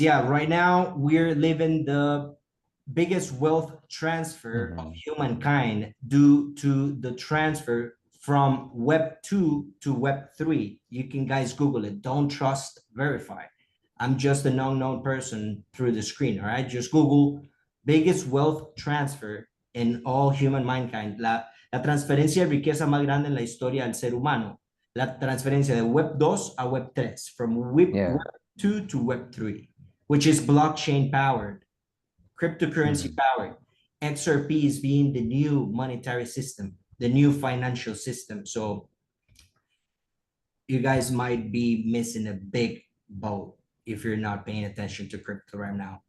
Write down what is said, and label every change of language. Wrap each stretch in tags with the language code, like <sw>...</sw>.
<en>Yeah, right now we're living the biggest wealth transfer of humankind due to the transfer from Web 2 to Web 3. You can guys Google it. Don't trust, verify. I'm just an unknown person through the screen, all right? Just Google biggest wealth transfer in all human mankind.</en> <es>La transferencia de riqueza más grande en la historia del ser humano. La transferencia de Web 2 a Web 3,</es> <en>from Web 2 to Web 3, which is blockchain powered, cryptocurrency powered. XRP is being the new monetary system, the new financial system. So you guys might be missing a big boat if you're not paying attention to crypto right now.</en>